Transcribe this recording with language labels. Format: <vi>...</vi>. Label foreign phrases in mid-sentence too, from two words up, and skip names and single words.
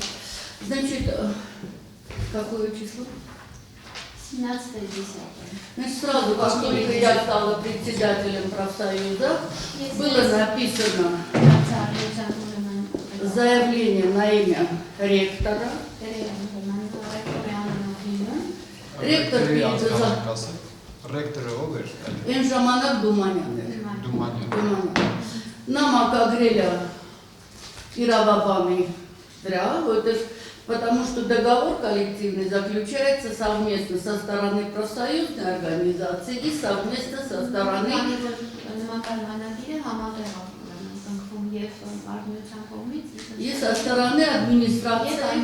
<ru>Значит, какое число? 17-10. Значит, сразу, как только я стала председателем профсоюза, было написано заявление на имя ректора.</ru> <hy>Ռեկտոր Ռեկտորը ով էր։ Այն ժամանակ Դումանյան էր։ Դումանյան։ Նա մակագրել է իրավաբանի վրա,</hy> <ru>потому что договор коллективный заключается совместно со стороны профсоюзной организации и совместно со стороны и со стороны администрации.</ru>